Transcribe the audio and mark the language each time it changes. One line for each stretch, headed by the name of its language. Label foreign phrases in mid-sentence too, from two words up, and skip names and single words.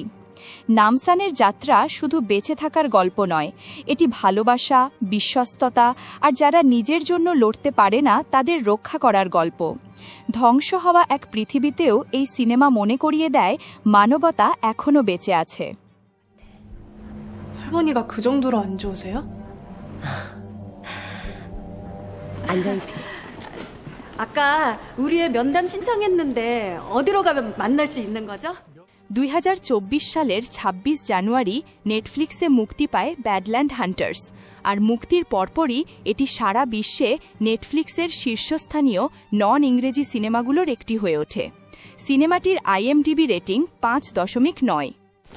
Bangla: নামসানের যাত্রা শুধু বেঁচে থাকার গল্প নয়, এটি ভালোবাসা, বিশ্বস্ততা আর যারা নিজের জন্য লড়তে পারে না তাদের রক্ষা করার গল্প। ধ্বংস হওয়া এক পৃথিবীতেও এই সিনেমা মনে করিয়ে দেয় মানবতা এখনও বেঁচে আছে।
Korean: 할머니가 그 정도로 안 좋으세요? 앉아있게. 아까 우리의 면담 신청했는데 어디로 가면 만날 수 있는 거죠?
Bangla: 2024 সালের 26 জানুয়ারি নেটফ্লিক্সে মুক্তি পায় ব্যাডল্যান্ড হান্টার্স, আর মুক্তির পরপরই এটি সারা বিশ্বে নেটফ্লিক্সের শীর্ষস্থানীয় নন ইংরেজি সিনেমাগুলোর একটি হয়ে ওঠে। সিনেমাটির IMDb রেটিং 5.9।